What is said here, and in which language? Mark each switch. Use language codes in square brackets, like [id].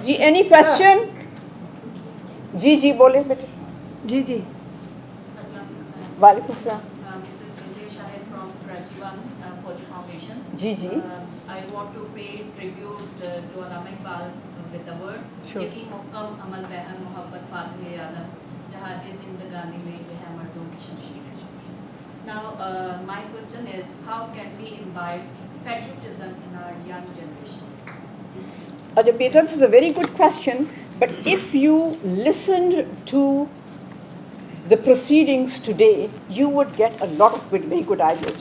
[en] जी any question? [hi] जी जी बोले बेटे. जी जी. वालेकुम सलाम. [en] This is Rizal Shahid from Karachi Fauji Foundation. [hi] Ji ji. [en] I want to pay tribute to Allama Iqbal with the words Sure. [hi] यकीन मुक्कम अमल बहन मोहब्बत फातह आदम जहाद जिंदगानी में यह मर्दों की शमशीर है. [en] Now my question is, how can we imbibe patriotism in our young generation? Ajay beta, this is a very good question, but if you listened to the proceedings today, you would get a lot of very good ideas.